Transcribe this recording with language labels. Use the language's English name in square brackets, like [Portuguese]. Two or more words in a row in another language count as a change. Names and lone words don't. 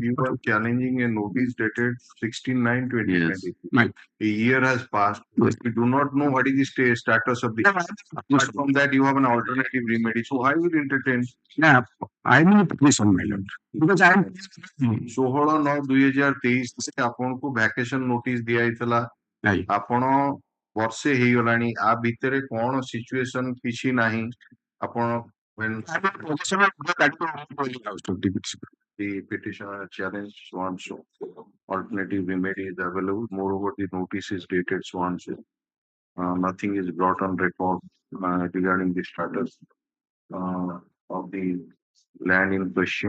[English] You are challenging a notice dated 16/9/2020. Yes. A year has passed. Yes. We do not know what is the status of the. Apart from that, you have an alternative remedy. So why will entertain? Yeah, I am in a position, my lord. Because I am [Odia] 16/9/2023 ଆପଣଙ୍କୁ [English] vacation notice [Odia] ଦିଆଯାଇଥିଲା ଆପଣ ବର୍ଷେ ହେଇଗଲାଣି ଆ ଭିତରେ କଣ ସିଚୁଏସନ କିଛି ନାହିଁ ଆପଣ [English] the petitioner challenged so and so alternative remedy is available. Moreover, the notice is dated so and so. Nothing is brought on record regarding the status of the land in question.